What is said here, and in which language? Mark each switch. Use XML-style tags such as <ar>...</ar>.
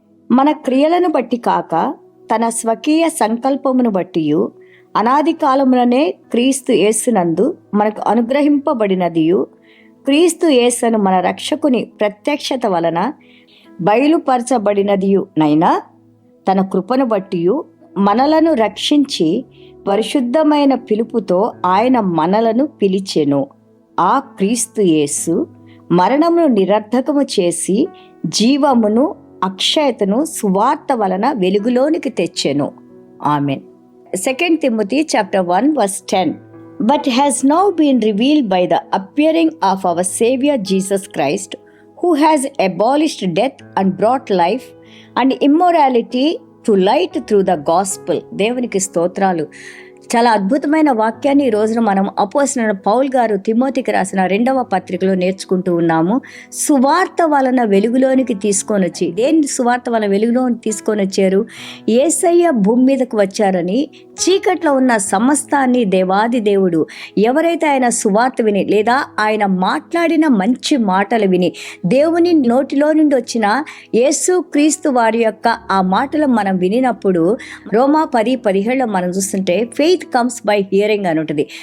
<te>మన క్రియలను బట్టి కాక తన స్వకీయ సంకల్పమును బట్టి అనాది కాలములనే క్రీస్తు యేసునందు మనకు అనుగ్రహింపబడినదియు, క్రీస్తు యేసును మన రక్షకుని ప్రత్యక్షత వలన బయలుపరచబడినదియు నైనా తన కృపను బట్టి మనలను రక్షించి పరిశుద్ధమైన పిలుపుతో ఆయన మనలను పిలిచెను. ఆ క్రీస్తు యేసు మరణమును నిరర్ధకము చేసి జీవమును అక్షయతను సువార్త వలన వెలుగులోనికి తెచ్చెను.</te> <en>Amen. 2 Timothy chapter 1 verse 10. But has now been revealed by the appearing of our Savior Jesus Christ, who has abolished death and brought life and immortality to light through the gospel.</en> <te>దేవునికి స్తోత్రాలు. చాలా అద్భుతమైన వాక్యాన్ని ఈ రోజున మనం అపోస్తలుడైన పౌలు గారు తిమోతికి రాసిన 2వ పత్రికలో నేర్చుకుంటూ ఉన్నాము. సువార్త వలన వెలుగులోనికి తీసుకొని వచ్చి, దేని సువార్త వలన వెలుగులోనికి తీసుకొని వచ్చారు? యేసయ్య భూమి మీదకు వచ్చారని చీకట్లో ఉన్న సమస్తాన్ని దేవాది దేవుడు ఎవరైతే ఆయన సువార్త విని లేదా ఆయన మాట్లాడిన మంచి మాటలు విని దేవుని నోటిలో నుండి వచ్చిన యేసు క్రీస్తు వారి యొక్క ఆ మాటలు మనం వినినప్పుడు రోమా 10:17 మనం చూస్తుంటే</te> <en>faith comes by hearing</en> <te>అని ఉంటుంది.</te>